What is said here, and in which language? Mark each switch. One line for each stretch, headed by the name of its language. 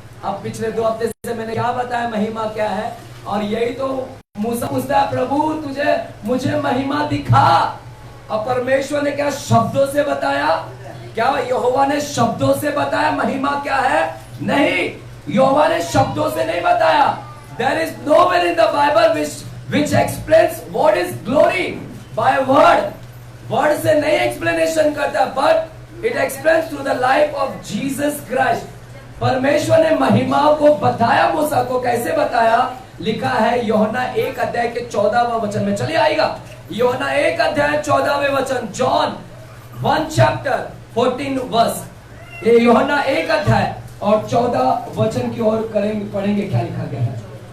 Hindi: अब पिछले 2 हफ्ते से मैंने क्या बताया महिमा क्या है, और यही तो मूसा पूछता है प्रभु मुझे महिमा दिखा। अब परमेश्वर ने क्या शब्दों से बताया, क्या यहोवा ने शब्दों से बताया महिमा क्या है, नहीं, यहोवा ने शब्दों से नहीं बताया।
English: There is nowhere in the Bible which explains what is glory by word.
Hindi: Word से नहीं एक्सप्लेनेशन करता,
English: But it explains through the life of Jesus Christ.
Hindi: परमेश्वर ने महिमा को बताया मूसा को, कैसे बताया, लिखा है यूहन्ना 1 अध्याय के 14वां वचन में, चलिए आएगा, यूहन्ना 1 अध्याय 14वें वचन,
English: John 1 chapter 14 verse,
Hindi: ये यूहन्ना 1 अध्याय और 14 वचन की ओर पढ़ेंगे क्या लिखा गया है।